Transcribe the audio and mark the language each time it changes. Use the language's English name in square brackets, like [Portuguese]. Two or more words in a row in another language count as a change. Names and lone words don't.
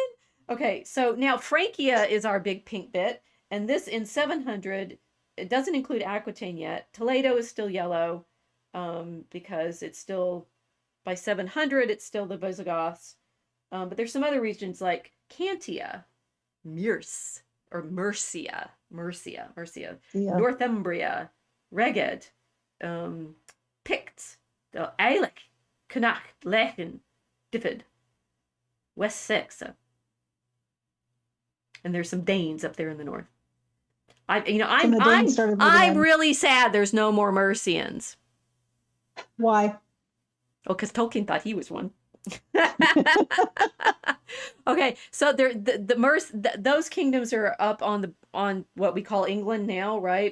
[English] Okay, so now Francia is our big pink bit, and this in 700, it doesn't include Aquitaine yet. Toledo is still yellow, because it's still, by 700, it's still the Visigoths. But there's some other regions like Cantia, Mercia, Northumbria, Reged, Picts, Eilec, Connacht, Lechen, Diffid, West Saxa. And there's some Danes up there in the north. I'm really sad there's no more Mercians. Why? Oh, because Tolkien thought he was one. Okay, so those kingdoms are up on what we call England now, right?